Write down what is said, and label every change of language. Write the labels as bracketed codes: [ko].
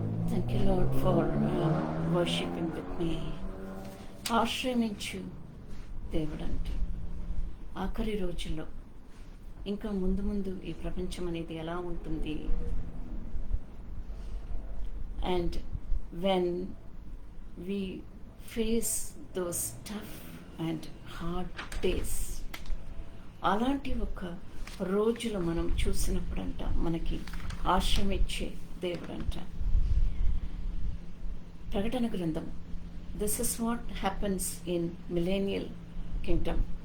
[en] Thank you, Lord, for worshiping with me. [te] ఆశ్రయించు దేవుడంటే ఆఖరి రోజుల్లో ఇంకా ముందు ముందు ఈ ప్రపంచం అనేది ఎలా ఉంటుంది, [en] and when we face those tough and hard days, [te] అలాంటి ఒక రోజులు మనం చూసినప్పుడంట మనకి ఆశ్రమించే దేవుడంట. ప్రకటన గ్రంథం, [en] this is what happens in millennial kingdom.